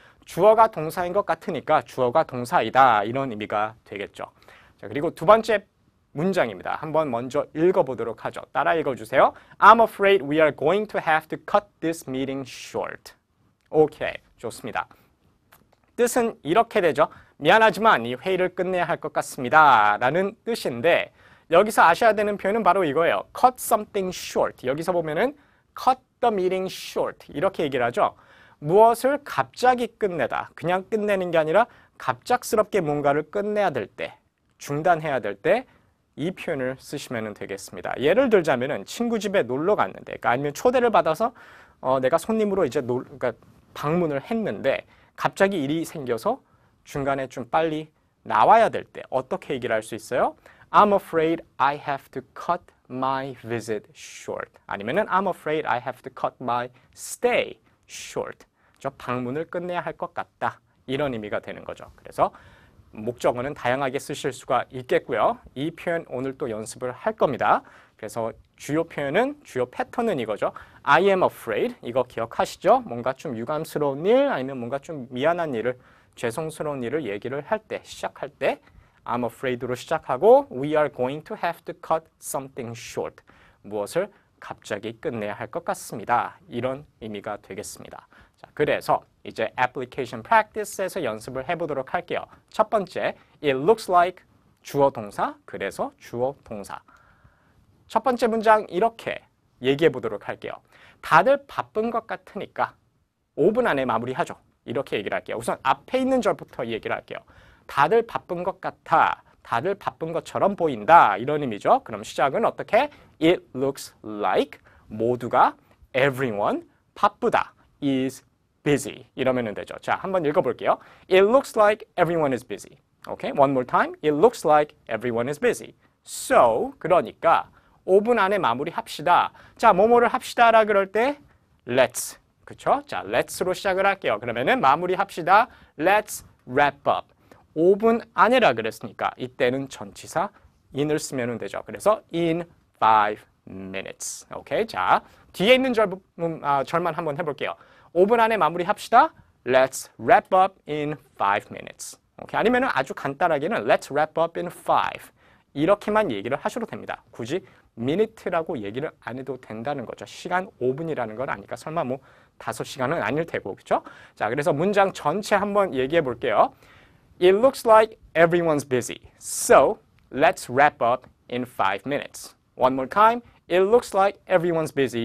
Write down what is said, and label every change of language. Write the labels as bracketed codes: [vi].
[ko] 주어가 동사인 것 같으니까 주어가 동사이다 이런 의미가 되겠죠. 자, 그리고 두 번째 문장입니다. 한번 먼저 읽어보도록 하죠. 따라 읽어주세요. [en] I'm afraid we are going to have to cut this meeting short. [ko] 오케이, 좋습니다. 뜻은 이렇게 되죠. 미안하지만 이 회의를 끝내야 할 것 같습니다. 라는 뜻인데, 여기서 아셔야 되는 표현은 바로 이거예요. [en] cut something short. 여기서 보면은 cut the meeting short. [ko] 이렇게 얘기를 하죠. 무엇을 갑자기 끝내다. 그냥 끝내는 게 아니라 갑작스럽게 뭔가를 끝내야 될 때, 중단해야 될 때 이 표현을 쓰시면 되겠습니다. 예를 들자면은 친구 집에 놀러 갔는데, 그러니까 아니면 초대를 받아서 내가 손님으로 이제 그러니까 방문을 했는데 갑자기 일이 생겨서 중간에 좀 빨리 나와야 될 때 어떻게 얘기를 할 수 있어요? [en] I'm afraid I have to cut my visit short. [ko] 아니면은 [en] I'm afraid I have to cut my stay short. [ko] 저 방문을 끝내야 할 것 같다. 이런 의미가 되는 거죠. 그래서 목적어는 다양하게 쓰실 수가 있겠고요. 이 표현 오늘 또 연습을 할 겁니다. 그래서 주요 표현은, 주요 패턴은 이거죠. [en] I am afraid. [ko] 이거 기억하시죠? 뭔가 좀 유감스러운 일 아니면 뭔가 좀 미안한 일을, 죄송스러운 일을 얘기를 할 때, 시작할 때 I'm afraid로 시작하고 [en] We are going to have to cut something short. [ko] 무엇을 갑자기 끝내야 할 것 같습니다. 이런 의미가 되겠습니다. 자, 그래서 이제 application practice에서 연습을 해보도록 할게요. 첫 번째, it looks like 주어 동사, 그래서 주어 동사. 첫 번째 문장 이렇게 얘기해 보도록 할게요. 다들 바쁜 것 같으니까 5분 안에 마무리하죠. 이렇게 얘기를 할게요. 우선 앞에 있는 절부터 얘기를 할게요. 다들 바쁜 것 같아. 다들 바쁜 것처럼 보인다. 이런 의미죠. 그럼 시작은 어떻게? [en] It looks like [ko] 모두가 [en] everyone [ko] 바쁘다. [en] is busy. [ko] 이러면 되죠. 자, 한번 읽어볼게요. [en] It looks like everyone is busy. Okay, one more time. It looks like everyone is busy. [ko] So, 그러니까 5분 안에 마무리합시다. 자, 뭐뭐를 합시다라 그럴 때 let's. 그쵸? 자, let's로 시작을 할게요. 그러면은 마무리합시다. [en] Let's wrap up. [ko] 5분 안에라 그랬으니까 이때는 전치사 in을 쓰면 되죠. 그래서 [en] in 5 minutes. [ko] 오케이. 자, 뒤에 있는 절만 한번 해볼게요. 5분 안에 마무리합시다. [en] let's wrap up in 5 minutes. [ko] 오케이. 아니면 아주 간단하게는 [en] let's wrap up in 5. [ko] 이렇게만 얘기를 하셔도 됩니다. 굳이 minute라고 얘기를 안 해도 된다는 거죠. 시간 5분이라는 건 아니까 설마 뭐 5시간은 아닐 테고, 그렇죠? 자, 그래서 문장 전체 한번 얘기해 볼게요. [en] It looks like everyone's busy. So, let's wrap up in 5 minutes. One more time. It looks like everyone's busy.